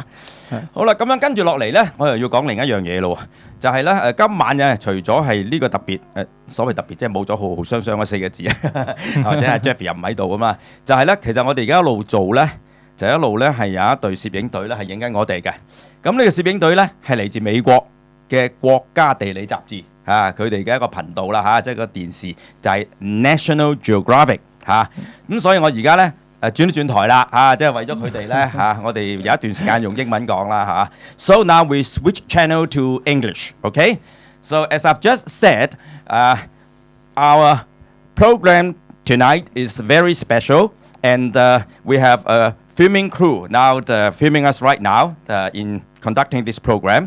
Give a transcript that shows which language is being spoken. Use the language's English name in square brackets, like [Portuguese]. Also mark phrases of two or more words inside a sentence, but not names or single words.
[Cantonese] 好啦，咁樣跟住落嚟咧，我又要講另一樣嘢咯，就係咧今晚嘅除咗係呢個特別所謂特別，即係冇咗浩浩熵熵嗰4個字啊，或者係 Jeffy 又唔喺度咁嘛，就係咧其實我哋而家一路做咧，就一路咧係有一隊攝影隊咧係影緊我哋嘅。咁呢個攝影隊咧係嚟自美國。嘅國家地理雜誌佢哋嘅一個頻道啦即係個電視就係 National Geographic 咁所以我而家咧轉一轉台啦即係為咗佢哋咧我哋有一段時間用英文講啦 [English] So now we switch channel to English, okay? So as I've just said, our program tonight is very special, and we have a filming crew now filming us right now in conducting this program.